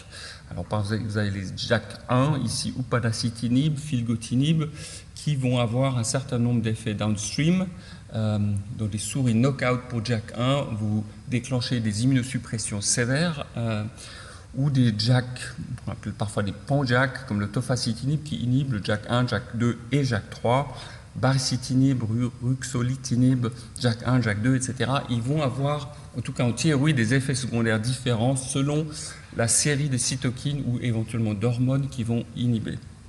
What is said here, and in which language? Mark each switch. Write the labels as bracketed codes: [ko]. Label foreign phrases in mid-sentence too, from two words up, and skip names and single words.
[fr] Alors vous avez les JAK1, ici upadacitinib, filgotinib, qui vont avoir un certain nombre d'effets downstream. Dans des souris knockout pour JAK1, vous déclenchez des immunosuppressions sévères, ou des JAK, on appelle parfois des pan-JAK, comme le tofacitinib qui inhibe le JAK1, JAK2 et JAK3, baricitinib, ruxolitinib, JAK1, JAK2, etc. Ils vont avoir, en tout cas en théorie, des effets secondaires différents selon la série de cytokines ou éventuellement d'hormones qui vont inhiber.